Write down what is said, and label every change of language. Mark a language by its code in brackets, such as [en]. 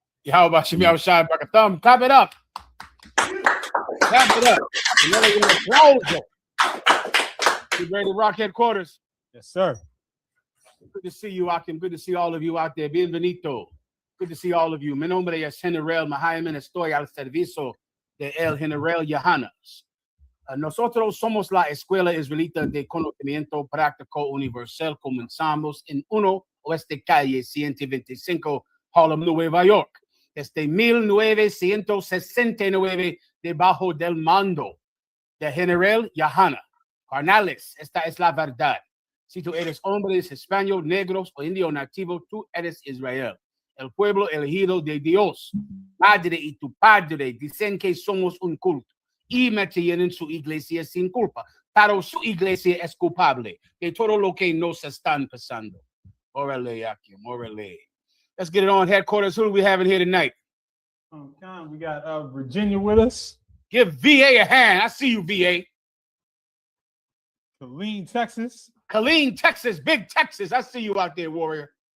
[en] How about Shimmy outside back a thumb? Clap it up. Clap it up. Another applause. You ready to rock headquarters? Yes, sir. Good to see you, Akim. Good to see all of you out there. [es] Bienvenido. [en] Good to see all of you. [es] Mi nombre es General Mahayman. Estoy al servicio de El General Yahanas. Nosotros somos la Escuela Israelita de Conocimiento Práctico Universal. Comenzamos en 1 Oeste Calle 125, Harlem, Nueva York. Desde 1969, debajo del mando de General Yahana. Carnales, esta es la verdad. Si tú eres hombre, español, negros o indio nativo, tú eres Israel. El pueblo elegido de Dios. Madre y tu padre dicen que somos un culto y metieron su iglesia sin culpa, pero su iglesia es culpable de todo lo que nos están pasando. Órale, Akim, órale. [en] Let's get it on headquarters. Who do we have in here tonight? We got Virginia with us. Give VA a hand. I see you, VA. Killeen, Texas. Killeen, Texas. Big Texas. I see you out there, warrior.